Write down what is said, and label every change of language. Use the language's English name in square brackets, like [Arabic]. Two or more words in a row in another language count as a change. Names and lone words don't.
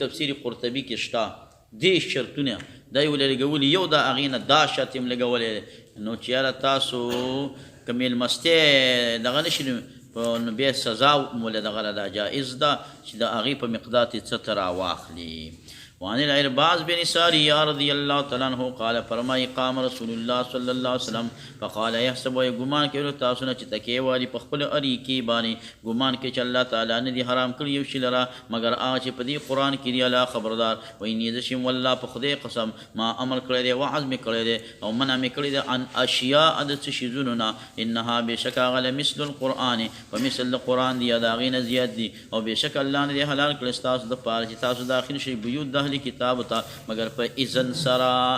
[Pashto] تفسیر قرطبی کې شته دې شرطونه دا یو لګولې، یو دا اغینه دا شرط هم لګولې. نو چې تاسو کمیل مسته دغه نشي نو بیا سزا مولا دغه دا جائز ده چې د هغې په مقدار څه تر واخلي. [Arabic] وعن العرباز بن ساریہ رضی اللہ تعالیٰ عنہ قال فرمائی قام رسول اللہ صلی اللہ علیہ وسلم فقال یحسب [Pashto] و گمان کې تاسو نه چې تکیې والی په خپل اریکې باندې ګمان کې چې الله تعالی نه دي حرام کړي یو شي لره مګر هغه چې په دې قرآن کې دی الله خبردار. وایي زه شم والله په خدای قسم ما امر کړی دی وعظ مې کړی دی او منع مې کړی دی [Arabic] عن اشیاء [Pashto] د څه شیزونو نه انها بېشکه هغه [Arabic] لمثل القرآن [Pashto] په مثل د قرآن دی یا د هغې نه زیات دي او بېشکه الله نه دی حلال کړی ستاسو دپاره چې تاسو داخل شئ بیوت د اهل کتاب ته مگر په اذن سره.